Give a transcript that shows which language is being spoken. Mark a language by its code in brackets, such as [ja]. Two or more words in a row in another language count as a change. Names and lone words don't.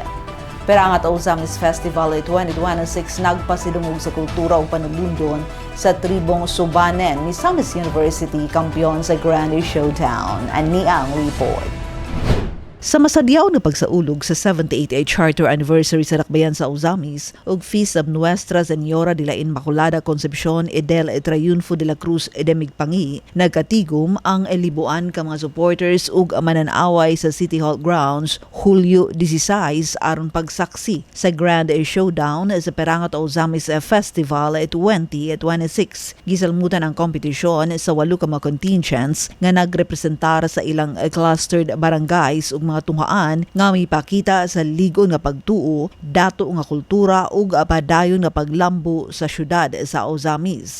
[ceb] Pirangat Ozamis Festival 2026 nagpasidungog sa kultura o panulundon sa tribong Subanen. Misamis University kampiyon sa Grand Showdown. Aniang report. Sa masadyaw na pagsaulog sa 78th Charter Anniversary sa Dakbayan sa Ozamis ug Feast of Nuestra Señora de la Inmaculada Concepcion y del Triunfo de la Cruz de Migpangi, nagkatigom ang libuan ka mga supporters ug mananaway sa City Hall grounds Hulyo 16 aron pagsaksi sa Grand Showdown sa Pirangat Ozamis Festival 2026. Gisalmutan ang kompetisyon sa 8 ka mga contingents nga nagrepresentar sa ilang clustered barangays ug mga tungaan nga mipakita sa ligon nga pagtuo, dato nga kultura ug padayon nga paglambo sa syudad sa Ozamis.